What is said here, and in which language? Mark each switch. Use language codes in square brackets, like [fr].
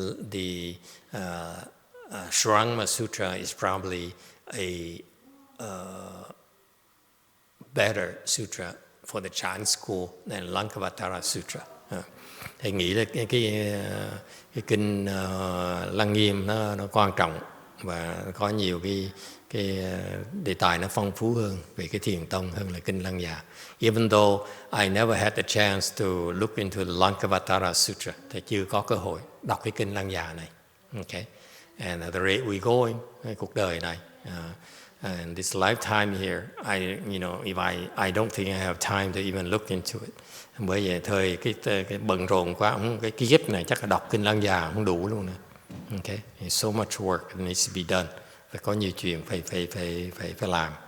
[en] The Shurangama Sutra is probably a better sutra for the Chan school than Lankavatara Sutra. [vi] Thầy nghĩ là cái kinh Lăng Nghiêm nó quan trọng và có nhiều cái đề tài nó phong phú hơn về cái Thiền Tông hơn là kinh Lăng Già. [en] Even though I never had the chance to look into the Lankavatara Sutra, [vi] thầy chưa có cơ hội đọc cái kinh Lăng Già này. [en] Okay. And at the rate we going, [vi] cuộc đời này, [en] and this lifetime here, if I don't think I have time to even look into it. [vi] Bởi vậy thời cái bận rộn quá, cái kiếp này chắc là đọc kinh Lăng Già không đủ luôn nữa. [en] Okay, there's so much work that needs to be done. [vi] Phải có nhiều chuyện phải làm.